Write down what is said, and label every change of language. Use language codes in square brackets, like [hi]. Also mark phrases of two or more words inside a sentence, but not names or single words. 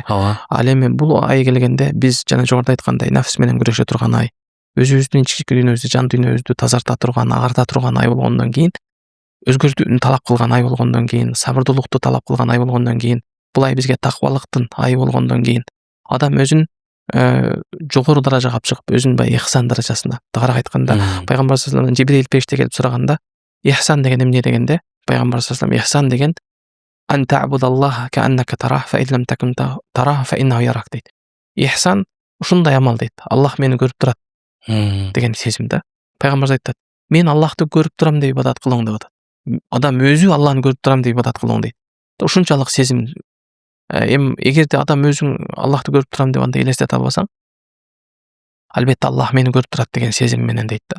[ky] Ал эми бул ай келгенде биз жана жогоруда айткандай нафс менен күрөшө турган ай, өзүбүздүн ички дүйнөбүздү, жан дүйнөбүздү тазарта турган, агарта турган ай болгондон кийин, өзгөртүүнү талап кылган ай болгондон кийин, сабырдуулукту талап кылган ай болгондон кийин, бул ай бизге такыбалыктын ай болгондон кийин, адам өзүн жогору даражага алып чыгып, өзүн баягы ихсан даражасына, тагыраак айтканда, пайгамбар [ar] صلى الله عليه وسلم [ky] Жибрил периште келип сураганда, ихсан деген эмне дегенде, пайгамбар [ar] صلى الله عليه وسلم [ky] ихсан деген [ar] أن تعبد الله كأنك تراه فإن لم تكن تراه فإنه يراك [ky] дейт. Ихсан ушундай амал дейт. Аллах мени көрүп турат деген сезим да. Пайгамбар айтат, мен Аллахты көрүп турам деп ибадат кылың деп атат. Адам өзү Аллахны көрүп турам деп ибадат кылың дейт. Ушунчалык сезим. Эгерде адам өзүң Аллахты көрүп турам деп андай элестете албасаң, албетте Аллах мени көрүп турат деген сезим менен дейт да.